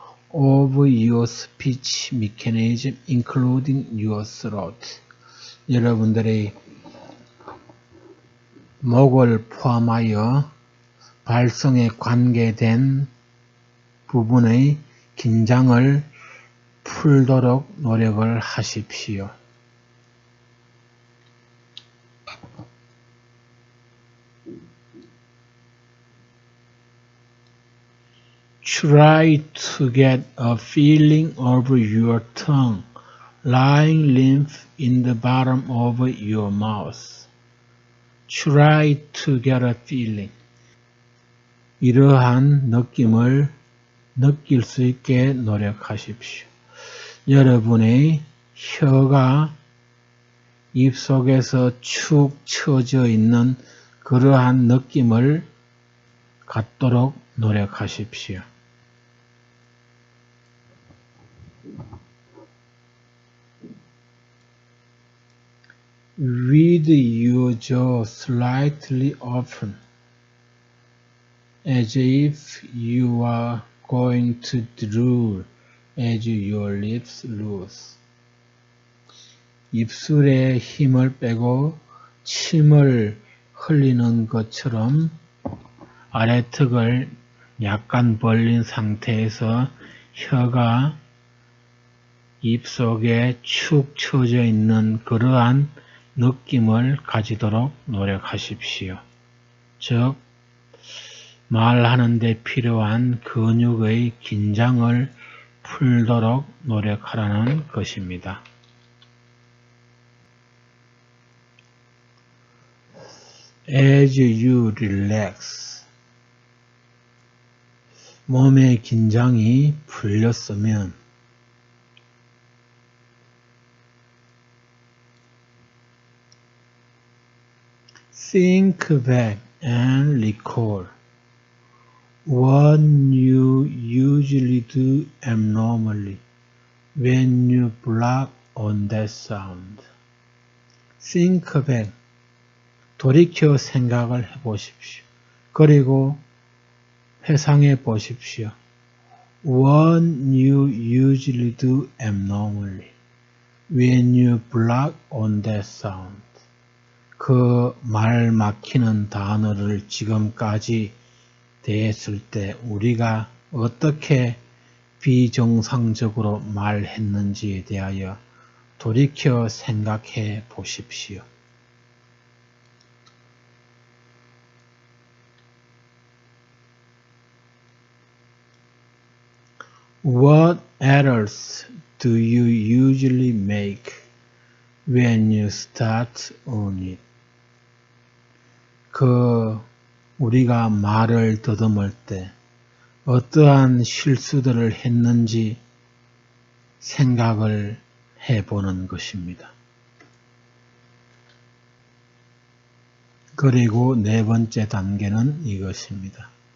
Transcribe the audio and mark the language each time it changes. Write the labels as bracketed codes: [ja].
[en] Of your speech mechanism, including your throat. [ko] 여러분들의 목을 포함하여 발성에 관계된 부분의 긴장을 풀도록 노력을 하십시오. [en] Try to get a feeling over your tongue, lying limp in the bottom of your mouth. Try to get a feeling. [ko] 이러한 느낌을 느낄 수 있게 노력하십시오. 여러분의 혀가 입속에서 축 처져 있는 그러한 느낌을 갖도록 노력하십시오. [en] With your jaw slightly open, as if you are going to drool as your lips loose. [ko] 입술에 힘을 빼고 침을 흘리는 것처럼 아래턱을 약간 벌린 상태에서 혀가 입속에 축 처져 있는 그러한 느낌을 가지도록 노력하십시오. 즉, 말하는 데 필요한 근육의 긴장을 풀도록 노력하라는 것입니다. [en] As you relax, [ko] 몸의 긴장이 풀렸으면 [en] think back and recall what you usually do abnormally when you block on that sound. Think back. [ko] 돌이켜 생각을 해보십시오. 그리고 회상해 보십시오. [en] What you usually do abnormally when you block on that sound. [ko] 그 말 막히는 단어를 지금까지 대했을 때 우리가 어떻게 비정상적으로 말했는지에 대하여 돌이켜 생각해 보십시오. [en] What errors do you usually make when you start on it? [ko] 우리가 말을 더듬을 때 어떠한 실수들을 했는지 생각을 해보는 것입니다. 그리고 네 번째 단계는 이것입니다.